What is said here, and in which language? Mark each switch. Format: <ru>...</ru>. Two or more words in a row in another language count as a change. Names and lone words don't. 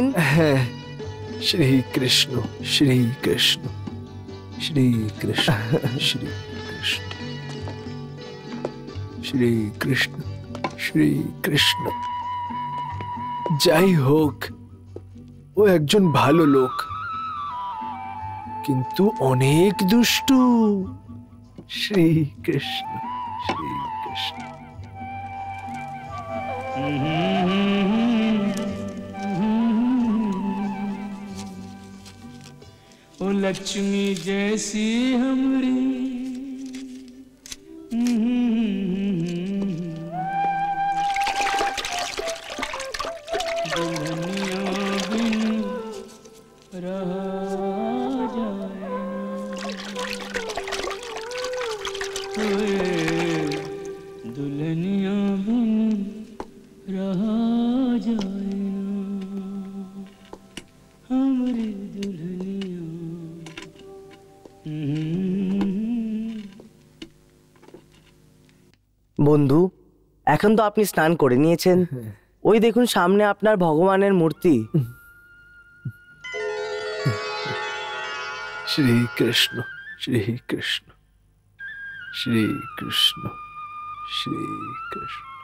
<bn>হ্যাঁ, শ্রীকৃষ্ণ শ্রীকৃষ্ণ শ্রীকৃষ্ণ শ্রীকৃষ্ণ শ্রীকৃষ্ণ শ্রীকৃষ্ণ। যাই হোক, ও একজন ভালো লোক, কিন্তু অনেক দুষ্টু। শ্রীকৃষ্ণ শ্রীকৃষ্ণ।</bn> <bho>ओ लक्ष्मी जैसी हमरी दुल्हनिया बिन रहा जाए, दुल्हनिया बिन रहा जाए हमरी दुल्हनिया।</bho> <bn>বন্ধু, এখন তো আপনি স্নান করে নিয়েছেন, ওই দেখুন সামনে আপনার ভগবানের মূর্তি। শ্রীকৃষ্ণ শ্রীকৃষ্ণ শ্রীকৃষ্ণ শ্রীকৃষ্ণ।</bn>